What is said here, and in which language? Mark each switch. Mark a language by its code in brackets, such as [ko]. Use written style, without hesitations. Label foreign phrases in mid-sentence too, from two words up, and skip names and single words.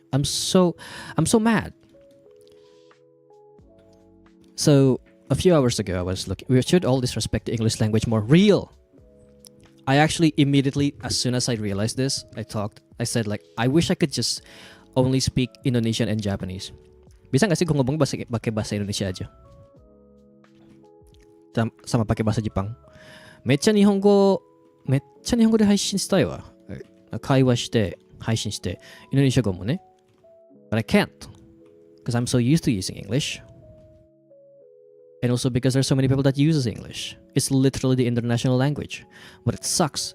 [en] I'm so mad. So a few hours ago, I was looking. We should all disrespect the English language more. Real. I actually immediately, as soon as I realized this, I said like, I wish I could just only speak Indonesian and Japanese. [id] Bisa nggak sih kung ngomong pakai bahasa Indonesia aja? Sama pakai bahasa Jepang. [ja] めっちゃ日本語で配信したいわ。会話して配信してインドネシア語もね。 [en] But I can't because I'm so used to using English. And also because there's so many people that uses English. It's literally the international language. But it sucks.